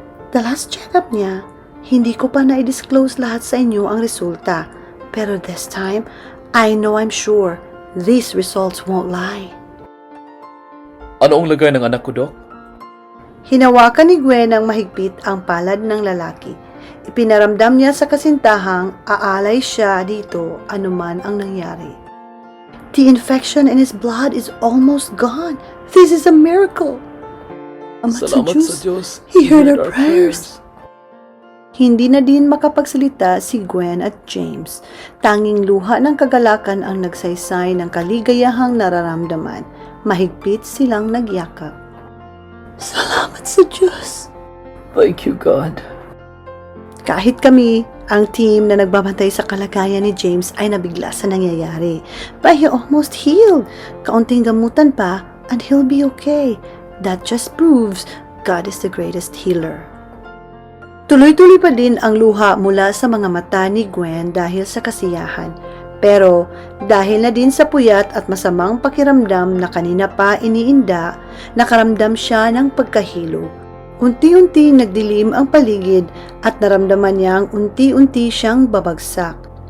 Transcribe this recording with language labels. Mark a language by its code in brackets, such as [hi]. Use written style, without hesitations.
[en] The last check-up [tl] niya, hindi ko pa na-disclose lahat sa inyo ang resulta. [en] Pero this time, I know I'm sure these results won't lie. [tl] Ano ang lagay ng anak ko, Doc? Hinawakan ni Gwen ng mahigpit ang palad ng lalaki. Ipinaramdam niya sa kasintahang aalay siya dito anuman ang nangyari. [en] The infection in his blood is almost gone. This is a miracle. [tl] Salamat sa Diyos. [en] He heard our prayers. [tl] Hindi na din makapagsalita si Gwen at James. Tanging luha ng kagalakan ang nagsaysay ng kaligayahang nararamdaman. Mahigpit silang nagyakap. Salamat sa Diyos. [en] Thank you, God. [tl] Kahit kami, ang team na nagbabantay sa kalagayan ni James ay nabigla sa nangyayari. [en] But he almost healed. [tl] Kaunting gamutan pa [en] and he'll be okay. That just proves God is the greatest healer. [tl] Tuloy-tuloy pa din ang luha mula sa mga mata ni Gwen dahil sa kasiyahan. Pero dahil na din sa puyat at masamang pakiramdam na kanina pa iniinda, nakaramdam siya ng pagkahilo. Unti-unti nagdilim ang paligid at naramdaman niyang unti-unti siyang babagsak.